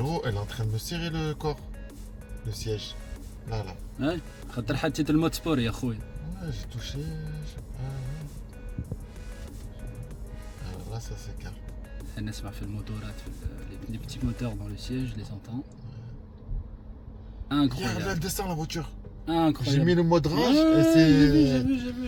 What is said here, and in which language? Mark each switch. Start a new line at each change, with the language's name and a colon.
French: Frérot, elle est en train de me serrer le corps, le siège. Là.
Arabic: Ouais, خاطر حطيت المود سبور يا خويا.
French: Ouais, j'ai touché, je sais pas. Alors là, ça s'écarte. Elle
Arabic: نسمع في الموتورات،
French: les petits moteurs dans le siège, je les entends. Regarde, là, Incroyable. elle descend la voiture. Incroyable. J'ai mis le mode rage et J'ai vu.